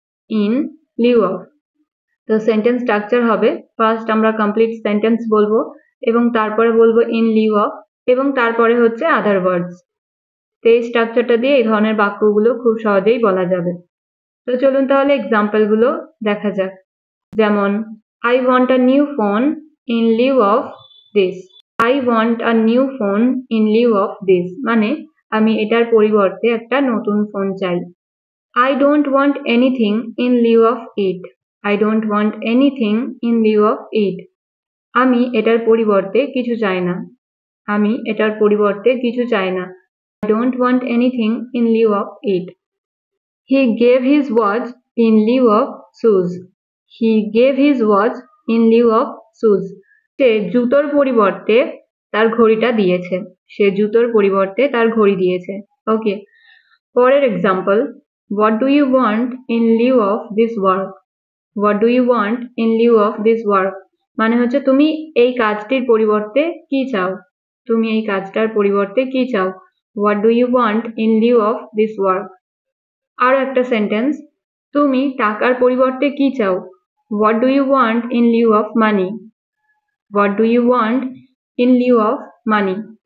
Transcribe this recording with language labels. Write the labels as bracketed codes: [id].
[bn] In Liu of. তো sentence structure হবে, first আমরা কমপ্লিট সেন্টেন্স বলবো এবং তারপরে বলবো ইন লিউ অফ এবং তারপরে হচ্ছে আদার ওয়ার্ডস। তো এই স্ট্রাকচারটা দিয়ে এই ধরনের বাক্যগুলো খুব সহজেই বলা যাবে। তো চলুন তাহলে এক্সাম্পলগুলো দেখা যাক। যেমন [en] I want a new phone in lieu of this. I want a new phone in lieu of this. [bn] মানে আমি এটার পরিবর্তে একটা নতুন ফোন চাই। [en] I don't want anything in lieu of it. I don't want anything in lieu of it. [bn] আমি এটার পরিবর্তে কিছু চাই না। আমি এটার পরিবর্তে কিছু চাই না। [en] I don't want anything in lieu of it. He gave his watch in lieu of shoes. He gave his watch in lieu of shoes. [bn] সে জুতোর পরিবর্তে তার ঘড়িটা দিয়েছে। সে জুতোর পরিবর্তে তার ঘড়ি দিয়েছে। ওকে, পরের example, [en] what do you want in lieu of this work? What do you want in lieu of this work? [bn] মানে হচ্ছে তুমি এই কাজটির পরিবর্তে কি চাও? তুমি এই কাজটার পরিবর্তে কি চাও? [en] What do you want in lieu of this work? [bn] আরো একটা সেন্টেন্স, তুমি টাকার পরিবর্তে কি চাও? [en] What do you want in lieu of money? What do you want in lieu of money?